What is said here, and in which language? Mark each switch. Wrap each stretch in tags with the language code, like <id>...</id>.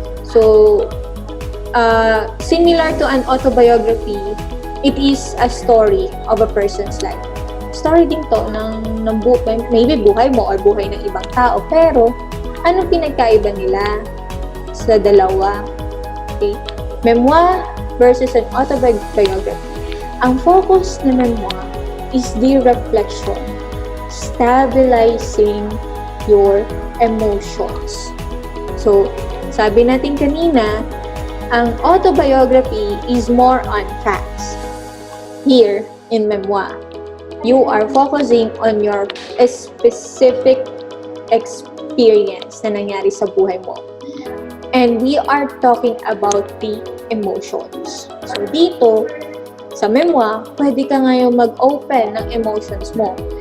<en>So similar to an autobiography, it is a story of a person's life.</en> <tl>Story din to ng maybe buhay mo or buhay ng ibang tao, pero ano pinagkaiba nila sa dalawa?</tl> <en>Okay? Memoir versus an autobiography. Ang focus ng memoir is the reflection, stabilizing your emotions. So,</en> <tl>sabi natin kanina, ang</tl> <en>autobiography is more on facts. Here, in memoir, you are focusing on your specific experience</en> <tl>na nangyari sa buhay mo.</tl> <en>And we are talking about the emotions.</en> <tl>So dito, sa memoir, pwede ka ngayon mag-open ng emotions mo.</tl>